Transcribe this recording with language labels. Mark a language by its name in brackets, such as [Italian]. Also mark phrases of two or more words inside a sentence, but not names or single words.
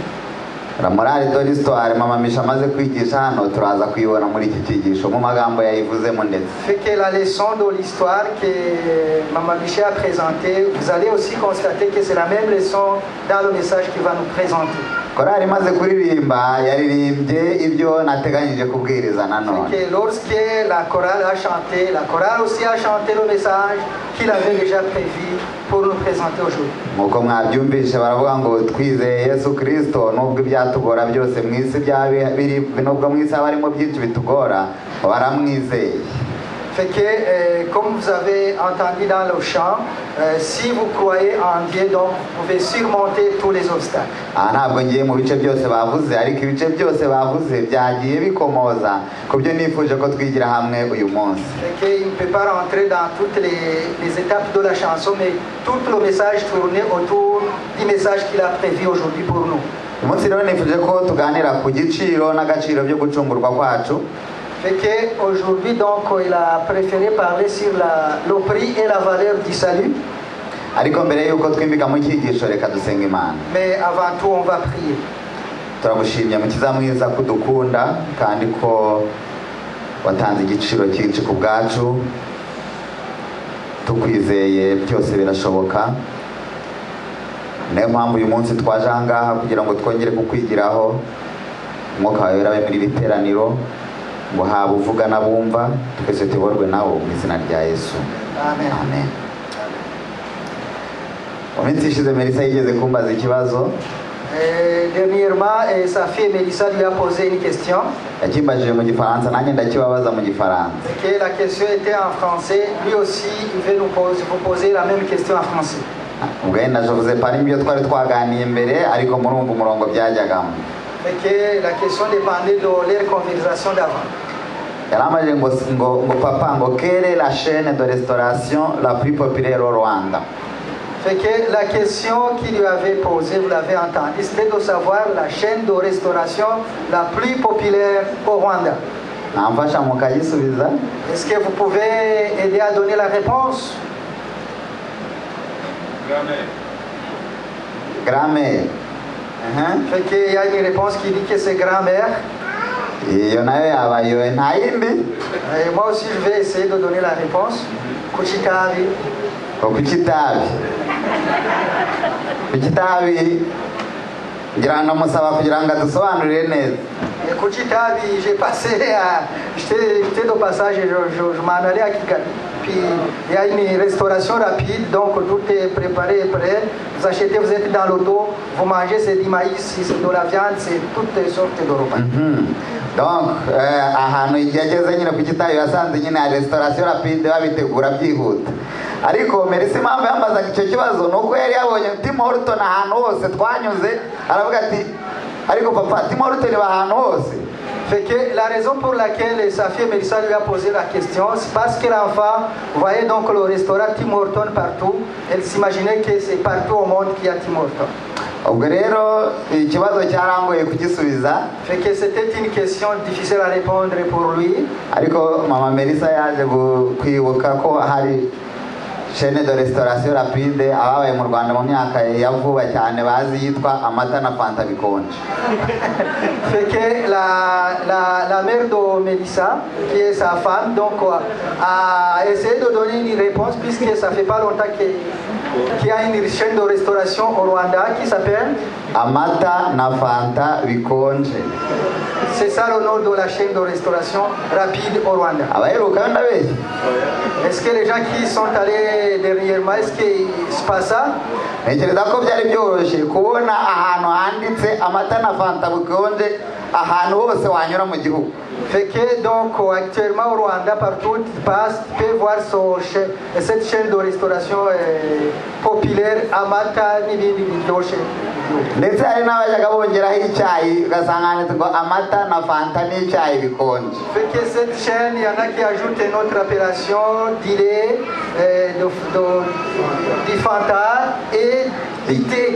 [French] La morale de l'histoire, [Kinyarwanda] Mama Misha amaze kwigisha hano turaza kuyibona muri iki cyigisho mu magambo yayivuzemo ndetse. [French] Fait que la leçon de l'histoire que Mama Misha a présentée, vous allez aussi constater que c'est la même leçon dans le message qu'il va nous présenter. [Kinyarwanda] Korali imaze kuririmba yaririmbye ibyo nateganyije kubwiriza nanone. [French] Fait que lorsque la chorale a chanté, la chorale aussi a chanté le message qu'il avait déjà prévu pour nous présenter aujourd'hui. [Kinyarwanda] Muko mwabyumvishe baravuga ngo twizeye Yesu Kristo nubwo ibyatugora byose mu isi biri nubwo mu isi barimo byinshi bitugora baramwizeye. [French] Fait que, comme vous avez entendu dans le chant, si vous croyez en Dieu, donc vous pouvez surmonter tous les obstacles. [Kinyarwanda] Ntabwo ngiye mu bice byose bavuze ariko ibice byose bavuze byagiye bikomoza kubyo nifuje ko twigira hamwe uyu munsi. [French] Fait que il ne peut pas rentrer dans toutes les étapes de la chanson, mais tout le message tournait autour du message qu'il a prévu aujourd'hui pour nous. [Kinyarwanda] Umunsi rero nifuje ko tuganira ku giciro n'agaciro byo gucungurwa kwacu. [French] Fait qu'aujourd'hui, donc, il a préféré parler sur le prix et la valeur du salut. [Kinyarwanda] Ariko mbere yuko twimbika mu cyigisho reka dusenga Imana. [French] Mais avant tout, on va prier. [Kinyarwanda] Turagushimye mukiza mwiza kudukunda kandi ko watanze igiciro cyinshi ku bwacu. Tukwizeye byose birashoboka. Niyo mpamvu uyu munsi twaje ahangaha kugira ngo twongere kukwigiraho. Umwuka wawe urabe muri biteraniro. Ngo haba uvuga n'abumva twese tuborwe nawo mu izina rya Yesu. Amen. Amen. Umunsi ishize Melissa yigeze kumbaza ikibazo. [French] Dernièrement, sa fille Melissa lui a posé une question. [Kinyarwanda] Yakimbajije mu gifaransa nanjye ndakibabaza mu gifaransa. [French] Que la question était en français, lui aussi il veut vous poser la même question en français. [Kinyarwanda] ubwenda jovuze pari mbyo twari twaganiye imbere ariko murumva umurongo byajyagamo. [French] Et que la question dépendait de leur conversation d'avant. [Kinyarwanda] Yaramaje ngo papa ngo [French] quelle est la chaîne de restauration la plus populaire au Rwanda? Fait que la question qu'il lui avait posée, vous l'avez entendu, c'était de savoir la chaîne de restauration la plus populaire au Rwanda. [Kinyarwanda] Namfasha mukayisubiza? [French] Est-ce que vous pouvez aider à donner la réponse? Grand-mère. Fait qu'il y a une réponse qui dit que c'est grand-mère. [Kinyarwanda] Iyo nayo yabayoye nta yindi? [French] Et moi aussi je vais essayer de donner la réponse. [Kinyarwanda] Kuchitabi. Kuchitabi. Kuchitabi. Ngira ndamusaba kugira ngo adusobanurire neza. Kuchitabi, [French] j'ai passé à... J'étais de passage, je m'en allais à Kigali. Puis il y a une restauration rapide, donc tout est préparé et prêt. Vous achetez, vous êtes dans l'auto, vous mangez, c'est du maïs, c'est de la viande, c'est toutes sortes de repas. Donc, [Kinyarwanda] ahantu yageze nyine ku Kitabi yasanze nyine ya [French] restauration rapide [Kinyarwanda] babitegura byihuta. Ariko Merisi impamvu yambazaga icyo kibazo nuko yari yabonye Tim Horton ahantu hose twanyuze aravuga ati ariko papa Tim Horton ba ahantu hose. [French] Fait que la raison pour laquelle sa fille Mélissa lui a posé la question, c'est parce que l'enfant voyait donc le restaurant Tim Horton partout. Elle s'imaginait que c'est partout au monde qu'il y a Tim Horton. [Kinyarwanda] Ubwo rero ikibazo cyarangoye kugisubiza. [French] Fait que c'était une question difficile à répondre pour lui. [Kinyarwanda] Ariko mama Melissa yaje kwibuka ko hari [French] chaîne de restauration rapide [Kinyarwanda] ababaye mu Rwanda mu myaka ya vuba cyane bazi yitwa Amata na Fanta bikonje. [French] Fait que la mère de Mélissa, qui est sa femme, donc a essayé de donner une réponse puisque ça fait pas longtemps qu'il y a une chaîne de restauration au Rwanda qui s'appelle Amata na Fanta bikonje. C'est ça le nom de la chaîne de restauration rapide au Rwanda. Est-ce que les gens qui sont allés dernièrement, est-ce qu'il se passe ça? [Kinyarwanda] Ntekereza ko byari byoroshye kubona ahantu handitse Amata na Fanta bikonje ahantu hose wanyura mu gihugu. [French] Fait que donc actuellement au Rwanda partout tu passes, tu peux voir cette chaîne de restauration populaire [Kinyarwanda] Amata n'ibindi biryoshye. Ndetse hari n'abajyaga bongeraho icyayi ugasanga handitse Amata na Fanta n'icyayi bikonje. [French] Fait que cette chaîne, il y en a qui ajoutent une autre appellation du lait, du Fanta et du thé.